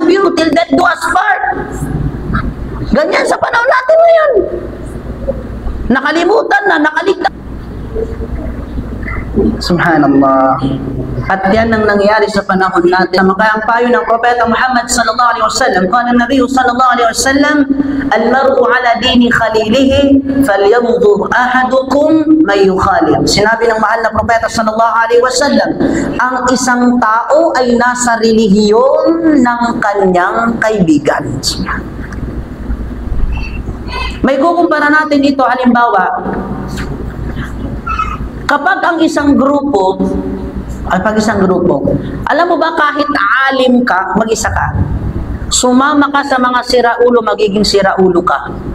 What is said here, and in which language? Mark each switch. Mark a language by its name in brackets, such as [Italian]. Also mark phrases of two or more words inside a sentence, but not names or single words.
[English] you till death do us part. [Filipino] Ganyan sa panahon natin ngayon. Nakalimutan na, nakaligtaan. Subhanallah. At yan ang nangyari sa panahon natin. Kaya ang payo ng Propeta Muhammad [Arabic] صلى الله عليه وسلم, كان النبي صلى الله عليه وسلم المرء على دين خليله فلينظر أحدكم من يخالل. [Filipino] Sinabi ng mahal na Propeta [Arabic] صلى الله عليه وسلم, [Filipino] ang isang tao ay nasa relihiyon ng kanyang kaibigan. May kukumpara natin ito, halimbawa, kapag ang isang grupo, alam mo ba kahit alim ka, mag-isa ka, sumama ka sa mga siraulo, magiging siraulo ka.